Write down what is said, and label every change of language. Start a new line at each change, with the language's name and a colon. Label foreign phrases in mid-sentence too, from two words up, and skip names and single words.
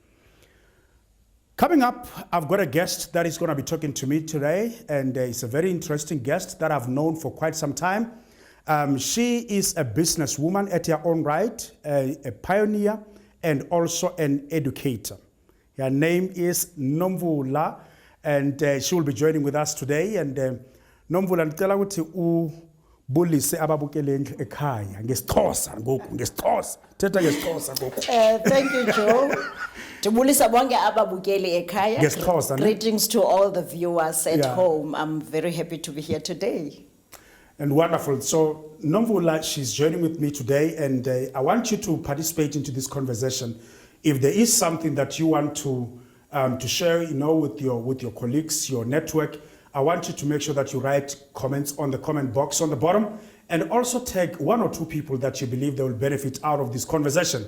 English: Coming up, I've got a guest that is going to be talking to me today, and it's a very interesting guest that I've known for quite some time. She is a businesswoman at her own right, a pioneer, and also an educator. Her name is Nomvula, and she will be joining with us today.
Zulu: And Nomvula, ngicela ukuthi ubulise ababukele ekhaya
Xhosa: ngesixhosa ngoku ngesixhosa thetha ngesixhosa ngoku.
English: Thank you, Joe.
Xhosa: Tibulisa bonke ababukele ekhaya. Ngesixhosa.
English: Greetings to all the viewers at home. I'm very happy to be here today. And wonderful. So Nomvula, she's joining with me today, and I want you to participate into this conversation. If there is something that you want to share, with your colleagues, your network, I want you to make sure that you write comments on the comment box on the bottom, and also tag one or two people that you believe they will benefit out of this conversation.